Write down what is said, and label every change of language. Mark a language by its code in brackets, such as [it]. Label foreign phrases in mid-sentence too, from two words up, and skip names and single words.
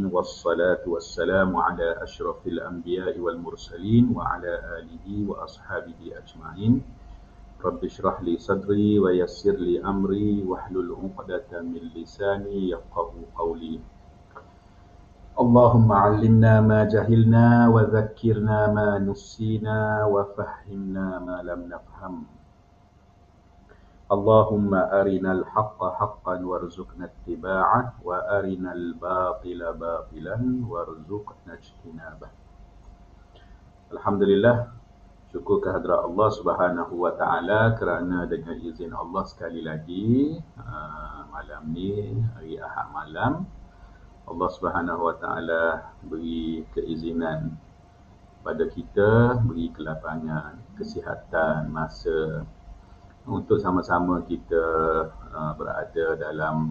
[ar] والصلاة والسلام على أشرف الأنبياء والمرسلين وعلى آله وأصحابه أجمعين. رب اشرح لي صدري ويسر لي أمري واحلل عقدة من لساني يفقهوا قولي. اللهم علمنا ما جهلنا وذكرنا ما نسينا وفهمنا ما لم نفهم. اللهم أرنا الحق حقا وارزقنا اتباعه وأرنا الباطل باطلا وارزقنا اجتنابه. [ms] Alhamdulillah, syukur kehadrat [ar] الله سبحانه وتعالى [ms] kerana dengan izin Allah sekali lagi malam ni, hari Ahad malam, [ar] الله سبحانه وتعالى [ms] beri keizinan pada kita, beri kelapangan, kesihatan, masa untuk sama-sama kita berada dalam